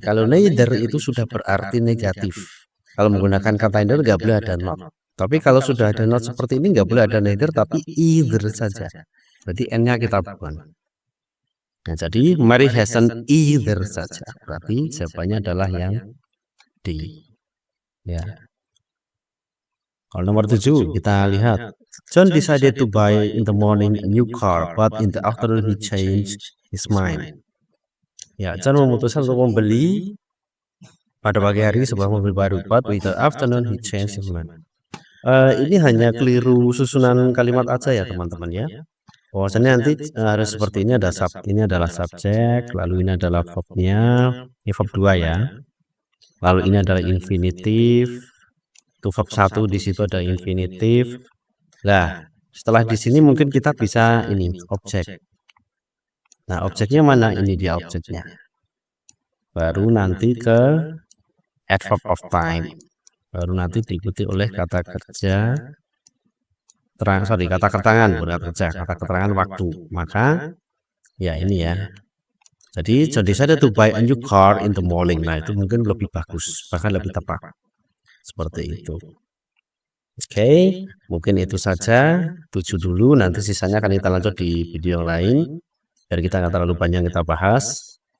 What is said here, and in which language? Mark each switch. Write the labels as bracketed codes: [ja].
[id] Kalau neither itu sudah berarti negatif. Kalau menggunakan kata either nggak boleh ada not. Tapi kalau sudah ada not seperti ini nggak boleh ada neither tapi either saja. Berarti n-nya kita buang. Nah, jadi Mary [en] hasn't either [id] saja. Berarti jawabannya adalah yang D. Ya. Kalau nomor 7 kita lihat. [en] John decided to buy in the morning a new car, but in the afternoon he changed his mind. [id] Ya, John memutuskan untuk membeli pada pagi hari sebuah mobil baru, [en] but in the afternoon he changed his mind. [id] Ini hanya keliru susunan kalimat aja ya teman-teman ya. Bahwasanya nanti harus seperti ini, ini adalah subjek, lalu ini adalah verbnya, ini verb 2 ya. Lalu ini adalah infinitif, itu verb 1 di situ ada infinitif. Nah, setelah di sini mungkin kita bisa ini objek. Nah, objeknya mana? Ini dia objeknya. Baru nanti ke adverb of time. Baru nanti diikuti oleh kata kerja. Kata keterangan, bukan kata kerja, kata keterangan waktu. Maka ya ini ya. Jadi [en] John decided to buy a new car in the morning. [id] Nah, itu mungkin lebih bagus, bahkan lebih tepat. Seperti itu. Oke, mungkin itu saja 7 dulu. Nanti sisanya akan kita lanjut di video yang lain. Biar kita nggak terlalu banyak kita bahas.